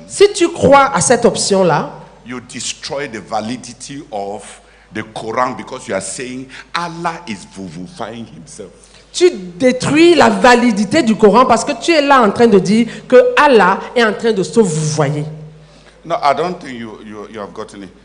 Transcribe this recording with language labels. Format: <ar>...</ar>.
<fr>si tu crois à cette option-là,</fr> <en>you destroy the validity of the Quran because you are saying Allah is vuvifying himself.</en> <fr>tu détruis la validité du Coran parce que tu es là en train de dire que Allah est en train de se vouvoyer.</fr> <en>No, I don't think you have gotten it.</en>